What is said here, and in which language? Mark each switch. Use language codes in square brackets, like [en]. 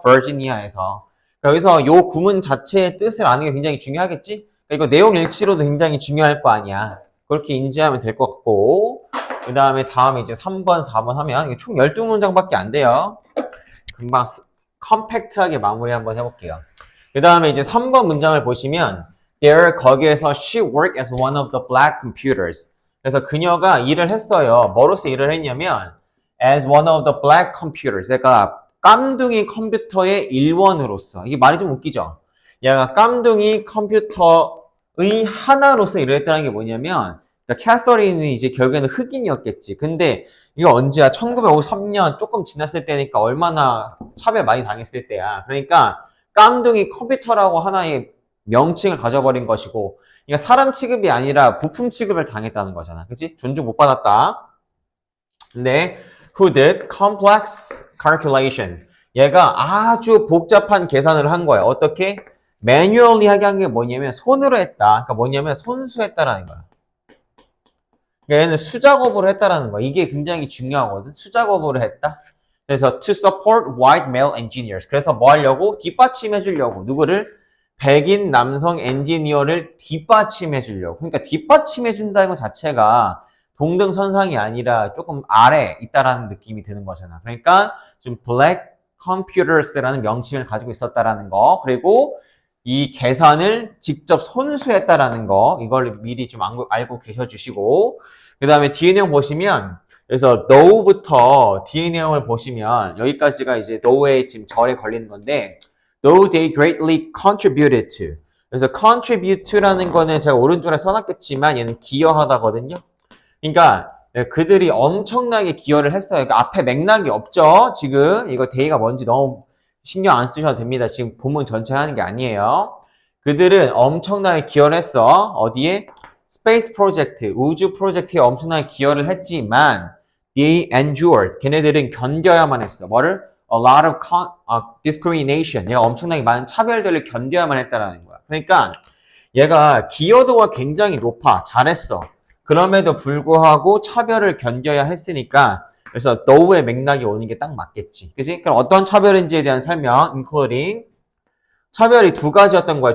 [ko] 버지니아에서. 여기서 요 구문 자체의 뜻을 아는 게 굉장히 중요하겠지? 이거 내용 일치로도 굉장히 중요할 거 아니야. 그렇게 인지하면 될 것 같고 그 다음에 다음에 이제 3번, 4번 하면 총 12문장밖에 안 돼요. 금방 컴팩트하게 마무리 한번 해볼게요. 그 다음에 이제 3번 문장을 보시면 [en] there 거기에서 she worked as one of the black computers. [ko] 그래서 그녀가 일을 했어요. 뭐로서 일을 했냐면 [en] as one of the black computers. [ko] 그러니까 깜둥이 컴퓨터의 일원으로서. 이게 말이 좀 웃기죠? 얘가 깜둥이 컴퓨터의 하나로서 일을 했다는 게 뭐냐면 그러니까 캐서린이 이제 결국에는 흑인이었겠지. 근데 이거 언제야? 1953년 조금 지났을 때니까 얼마나 차별 많이 당했을 때야. 그러니까 깜둥이 컴퓨터라고 하나의 명칭을 가져버린 것이고 그러니까 사람 취급이 아니라 부품 취급을 당했다는 거잖아. 그치? 존중 못 받았다. 근데 [en] who did complex calculation. [ko] 얘가 아주 복잡한 계산을 한 거야. 어떻게? 매뉴얼리 하게 한 게 뭐냐면 손으로 했다. 그러니까 뭐냐면 손수했다라는 거야. 그러니까 얘는 수작업으로 했다라는 거야. 이게 굉장히 중요하거든. 수작업으로 했다. 그래서 [en] to support white male engineers. [ko] 그래서 뭐 하려고? 뒷받침해 주려고. 누구를? 백인 남성 엔지니어를 뒷받침해 주려고. 그러니까 뒷받침해 준다는 것 자체가 동등선상이 아니라 조금 아래 있다라는 느낌이 드는 거잖아. 그러니까 좀 black computers라는 명칭을 가지고 있었다라는 거. 그리고 이 계산을 직접 손수했다라는 거. 이걸 미리 좀 알고 계셔 주시고 그 다음에 뒤에 내용 보시면 그래서 no부터 뒤에 내용을 보시면 여기까지가 이제 no의 지금 절에 걸리는 건데 [en] no they greatly contributed to. [ko] 그래서 contribute to라는 거는 제가 오른쪽에 써놨겠지만 얘는 기여하다거든요. 그러니까 그들이 엄청나게 기여를 했어요. 그러니까 앞에 맥락이 없죠. 지금 이거 데이가 뭔지 너무 신경 안 쓰셔도 됩니다. 지금 본문 전체 하는 게 아니에요. 그들은 엄청나게 기여를 했어. 어디에? 스페이스 프로젝트, 우주 프로젝트에 엄청나게 기여를 했지만 [en] they endured. [ko] 걔네들은 견뎌야만 했어. 뭐를? [en] A lot of discrimination. [ko] 얘가 엄청나게 많은 차별들을 견뎌야만 했다라는 거야. 그러니까 얘가 기여도가 굉장히 높아. 잘했어. 그럼에도 불구하고 차별을 견뎌야 했으니까 그래서 no의 맥락이 오는 게 딱 맞겠지. 그치? 그럼 어떤 차별인지에 대한 설명, including 차별이 두 가지였던 거야.